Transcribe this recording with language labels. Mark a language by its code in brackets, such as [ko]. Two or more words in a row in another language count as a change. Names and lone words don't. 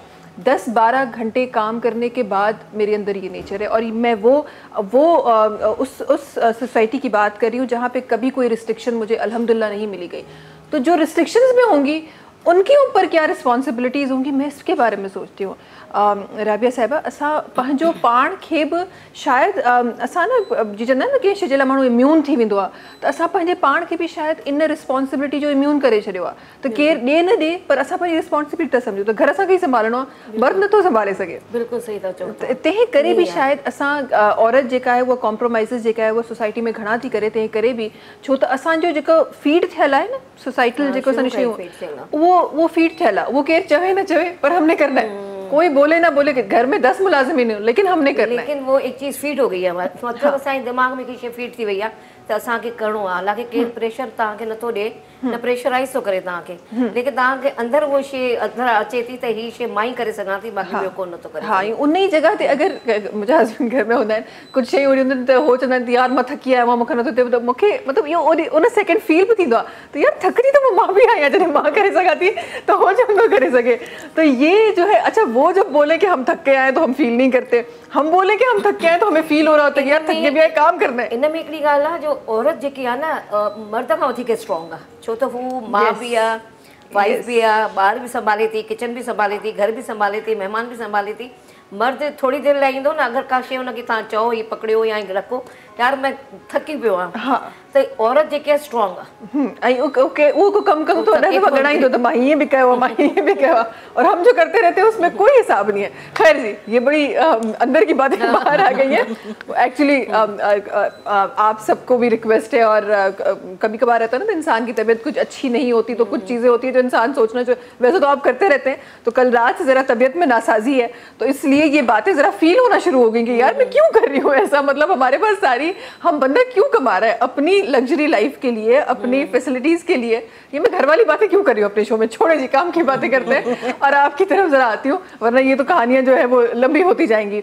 [ur] 10-12 گھنٹے کام کرنے کے بعد میرے اندر یہ نیچر ہے. اور میں اس سوسائٹی کی بات کر رہی ہوں جہاں پے کبھی کوئی رسٹرکشن مجھے الحمدللہ نہیں ملی گئی. تو جو رسٹرکشنز میں ہونگی انکے اوپر کیا رسپانسبلٹیز ہونگی، میں اسکے بارے میں سوچتی ہوں. [sd] राबिया साहिबा, असां पंहिंजो पाण खे बि शायदि असां न जी चवंदा आहिनि न कि छा माण्हू इम्यून थी वेंदो आहे, त असां पंहिंजे पाण खे बि शायदि इन रिस्पॉन्सिबिलिटी जो इम्यून करे छॾियो आहे। त केरु ॾिए न ॾिए पर असां पंहिंजी रिस्पॉन्सिबिलिटी था सम्झूं, त घर असांखे ई संभालणो आहे, मर्द नथो संभाले सघे। बिल्कुलु सही था चओ। तंहिं करे बि शायदि असां औरत जेका आहे उहा कॉम्प्रोमाइज़िस जेका आहे उहा सोसाइटी में घणा थी करे, तंहिं करे बि छो त असांजो जेको फीड थियल आहे न सोसाइटल जेको असांजी शयूं, उहो फीड थियल आहे, उहो केरु चवे न चवे पर [ur] ہمنے کرنا ہے. کوئی بولے نا بولے کہ گھر میں 10 ملازمین ہو، لیکن ہمنے کرنا ہے. لیکن وہ ایک چیز فیڈ ہو گئی ہے, [sd] मतलब असांजे दिमाग में की शइ फीड थी वई आहे त असांखे करिणो आहे। हालांकि केरु प्रेशर तव्हांखे नथो ॾिए, न प्रेशराइज़ थो करे तव्हांखे, लेकिन तव्हांखे अंदरि उहो शइ अंदरि अचे थी त हीअ शइ मां ई करे सघां थी, बाक़ी ॿियो कोन नथो करे। हाँ, उन ई जगह ते अगरि मुंहिंजा हस्बैंड घर में हूंदा आहिनि, कुझु शयूं अहिड़ियूं हूंदियूं आहिनि त हो चवंदा आहिनि यार मां थकी आहियां, मूंखे नथो थिए, त मूंखे मतिलबु इहो उन सेकेंड फील बि थींदो आहे त यार थकजी त मां बि आहियां, जॾहिं मां करे सघां थी त हो छो नथो करे सघे। [ur] تو یہ جو ہے، اچھا وہ جب بولے کہ ہم تھک کے آئے تو ہم فیل نہیں کرتے، ہم بولے کہ ہم تھک کے آئے تو ہمیں فیل ہو رہا ہوتا ہے کہ یار تھک کے بھی آئے، کام کرنا ہے. [sd] इन में हिकिड़ी ॻाल्हि आहे जो औरत जेकी आहे न मर्द खां वधीक स्ट्रॉन्ग आहे, छो त हू माउ बि आहे, [ur] وائف بھی ہے, [sd] ॿार भी संभाले थी, किचन भी संभाले थी, घर भी संभाले थी, मेहमान भी संभाले थी। मर्द थोड़ी देर लाइ ईंदो न, अगरि का शइ हुनखे तव्हां चओ हीअ पकड़ियो या रखो, यार मैं थकी पियो आहियां, हाँ, त औरत जेकी आहे स्ट्रॉन्ग आहे, ऐं ओके उहो कमु कमु तो ॾाढो वॻणाईंदो त मां हीअं बि कयो आहे, मां हीअं बि कयो आहे, [ur] اور ہم جو کرتے رہتے ہیں اسمیں کوئی حساب نہیں ہے. خیر جی، یہ بڑی اندر کی باتیں باہر آ گئی ہیں. ایکچوئلی آپ سبکو بھی ریکویسٹ ہے، اور کبھی کبھار رہتا ہے نا، انسان کی طبیعت کچھ اچھی نہیں ہوتی تو کچھ چیزیں ہوتی ہے جو انسان سوچنا جو ویسے تو آپ کرتے رہتے ہیں، تو کل رات سے ذرا طبیعت میں ناسازی ہے، تو اسلیے یہ باتیں ذرا فیل ہونا شروع ہو گئی کہ یار میں کیوں کر رہی ہوں ایسا، مطلب ہمارے پاس ساری، ہم بندہ کیوں کما رہا ہے اپنی [en] luxury life [ur] کے لیے، اپنی فیسلٹیز کے لیے، یہ میں گھر والی باتیں کیوں کر رہی ہوں اپنے شو میں، چھوڑے جی، کام کی باتیں کرتے ہیں اور آپکی طرف ذرا آتی ہوں، ورنہ یہ تو کہانیاں جو ہے وہ لمبی ہوتی جائیں گی.